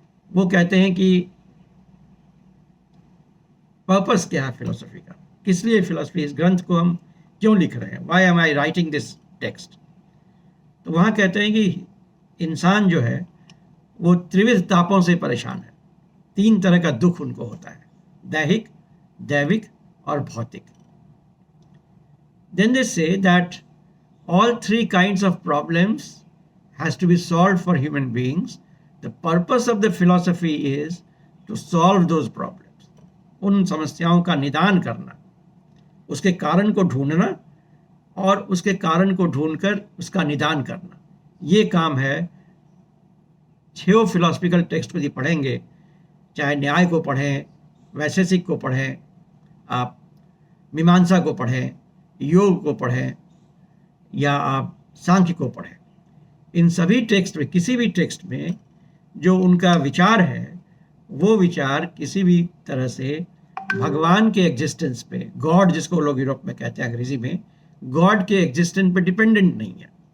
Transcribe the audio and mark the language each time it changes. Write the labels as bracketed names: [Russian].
[Hindi] वो कहते हैं कि पर्पस क्या है फिलॉसफी का, किस लिए फिलॉसफी, इस ग्रंथ को हम क्यों लिख रहे हैं, [English] Why am I writing this text. [Hindi] तो वहाँ कहते हैं कि इंसान जो है वो त्रिविध तापों से परेशान है। 3 तरह का दुख उनको होता है, दैहिक, दैविक और भौतिक। [English] Then they say that all 3 kinds of problems has to be solved for human beings. The purpose of the philosophy is to solve those problems. [Hindi] उन समस्याओं का निदान करना, उसके कारण को ढूंढना और उसके कारण को ढूंढकर उसका निदान करना, ये काम है 6 फिलोसफिकल टेक्स्ट को यदि पढ़ेंगे, चाहे न्याय को पढ़ें, वैशेषिक को पढ़ें, आप मीमांसा को पढ़ें, योग को पढ़ें या आप सांख्य को पढ़ें, इन सभी टेक्स्ट में, किसी भी टेक्स्ट में जो उनका विचार है, वो विचार किसी भी तरह से भगवान के एग्जिस्टेंस पे, गॉड जिसको लोग यूरोप में कहते हैं अंग्रेजी में, गॉड के एग्जिस्टेंस पे डिपेंडेंट नहीं है।